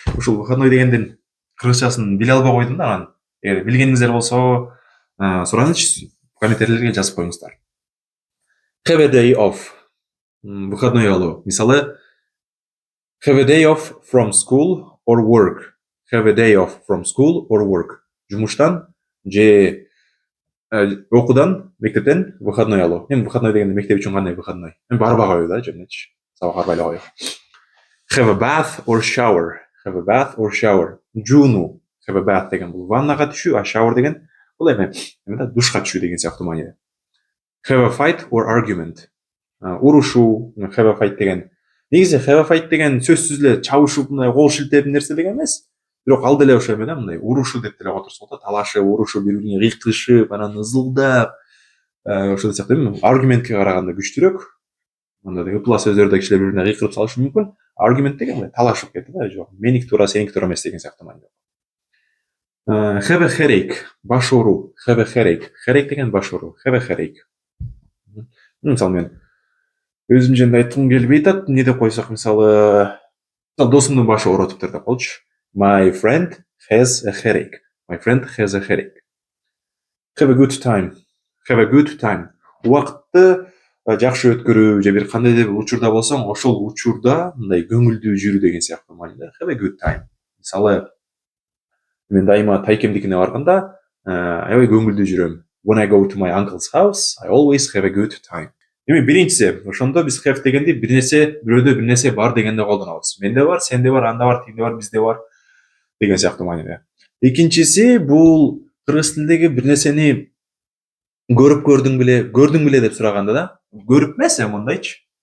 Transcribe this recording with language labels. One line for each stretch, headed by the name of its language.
Kyrgyz: Ушул выходной дегендин кыргызчасын биле албай койдум да, анан эгер билгениңиздер болсо, сураңызчы, комментарийлерге жазып коюңуздар.
English: Have a day off.
Kyrgyz: Выходной алуу.
English: Мисалы have a day off from school or work. Have a day off from school or work.
Kyrgyz: Жумуштан же окуудан, мектептен выходной алуу. Эми выходной дегенде мектеп үчүн кандай выходной? Эми барбай коюу да, жөнөчү. Сабак барбай эле коюу.
English: Have a bath or shower. Have a bath or shower.
Kyrgyz: Жууну. Have a bath деген бул ваннага түшүү, а shower деген бул эме да душка түшүү деген сыяктуу мааниде.
English: Have a fight or argument.
Kyrgyz: Урушуу, have a fight деген. Негизи have a fight деген сөзсүз эле чабышып, мындай кол шилтеп нерсе деген эмес. Бирок ал деле ошо эме да, мындай урушуу деп деле которсок да, талашып, урушуп, бири-бирине кыйкылышып, анан ызылдап, ошол сыяктуу эми argumentке караганда күчтүүрөөк. Мындай ыпла сөздөрдө кишилер бири-бирине кыйкырып салышы мүмкүн. Argument деген талашып кетти да, жок. Меники туура, сеники туура эмес деген сыяктуу мааниде.
English: Have a headache,
Kyrgyz: баш ооруу.
English: Have a headache.
Kyrgyz: Headache деген баш ооруу.
English: Have a headache.
Kyrgyz: Мисалы мен өзүм жөнүндө айткым келбей атат. Не деп койсок, мисалы досумдун башы ооротуптур деп коелучу.
English: My friend has a headache. My friend has a headache. Have a good time. Have a good time.
Kyrgyz: Убакытты жакшы өткөрүү же бир кандайдыр бир учурда болсоң, ошол учурда мындай көңүлдүү жүрүү деген сыяктуу мааниде.
English: Have a good time.
Kyrgyz: Мисалы мен дайыма тайкемдикине барганда, аябай көңүлдүү жүрөм.
English: When I go to my uncle's house, I always have a good time.
Kyrgyz: Эми биринчиси, ошондо биз have дегенди бир нерсе, бирөөдө бир нерсе бар дегенде колдонобуз. Менде бар, сенде бар, анда бар, тигинде бар, бизде бар деген сыяктуу мааниде. Экинчиси бул кыргыз тилиндеги бир нерсени көрдүң беле деп сураганда да, көрүп эмес мындайчы.